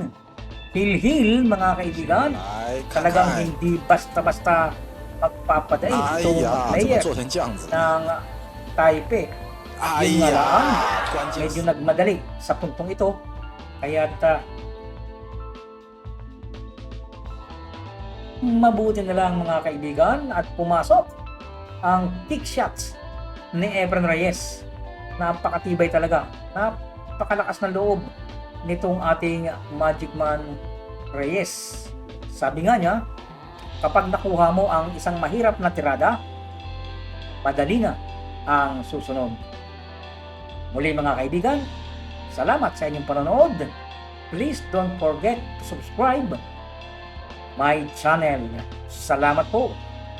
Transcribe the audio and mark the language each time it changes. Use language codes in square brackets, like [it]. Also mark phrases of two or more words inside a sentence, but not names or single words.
[tl] Hil-hil, mga kaibigan. [zh] 来看 [tl] Talagang [zh] 看， [tl] hindi basta-basta magpapadait [zh] 哎 [tl] itong [zh] 呀，怎么 [tl] player [zh] 做成这样子？ [tl] ng Taipei. [zh] 哎 [tl] Yun nga lang, [zh] 呀，关键 [tl] medyo [zh] 是 [tl] nagmadali sa puntong ito. Kaya't mabuti na lang, mga kaibigan, at pumasok ang [en] kick shots [tl] ni Efren Reyes. Napakatibay talaga. Napakalakas ng loob nitong ating Magic Man Reyes. Sabi nga niya, kapag nakuha mo ang isang mahirap na tirada, madali na ang susunod. Muli, mga kaibigan, salamat sa inyong panonood. [en] Please don't forget to subscribe my channel. [tl] Salamat po.